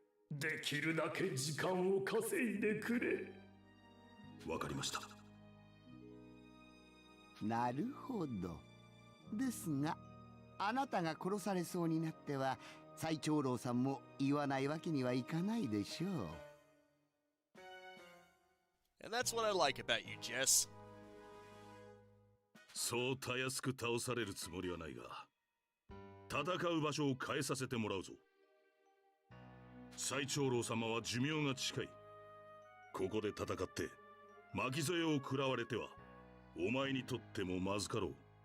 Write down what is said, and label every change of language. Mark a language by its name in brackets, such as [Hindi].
[Japanese] できるだけ時間を稼いでくれ。わかりました。なるほど。ですが、あなたが殺されそうになっては最長老さんも言わないわけにはいかないでしょう。 [English] And that's what I like about you, Jess. [Japanese] そうたやすく倒されるつもりはないが、戦う場所を変えさせてもらうぞ。最長老様は寿命が近い。ここで戦って巻き添えを食らわれてはお前にとってもまずかろう。